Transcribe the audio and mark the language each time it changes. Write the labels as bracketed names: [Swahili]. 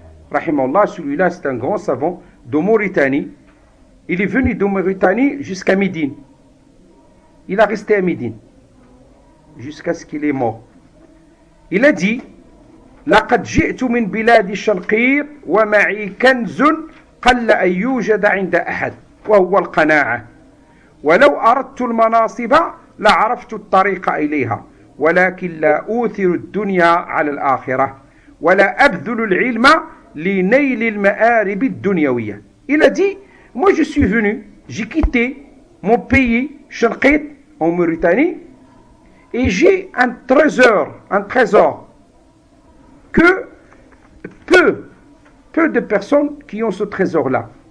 [French] Rahimahullah, celui-là c'est un grand savant de Mauritanie. Il est venu de Mauritanie jusqu'à Médine. Il a resté à Médine jusqu'à ce qu'il est mort. [Arabic] Il a dit لقد جئت من بلاد الشرقيط ومعي كنز قل أن يوجد عند أحد وهو القناعة ولو أردت المناصب لعرفت الطريق إليها ولكن لا أوثر الدنيا على الآخرة ولا أبذل العلم لنيل المآرب الدنيوية. [French] Il a dit, moi je suis venu, j'ai quitté mon pays, Sharqit, en Mauritanie, et j'ai un trésor que peu de personnes qui ont ce trésor-là.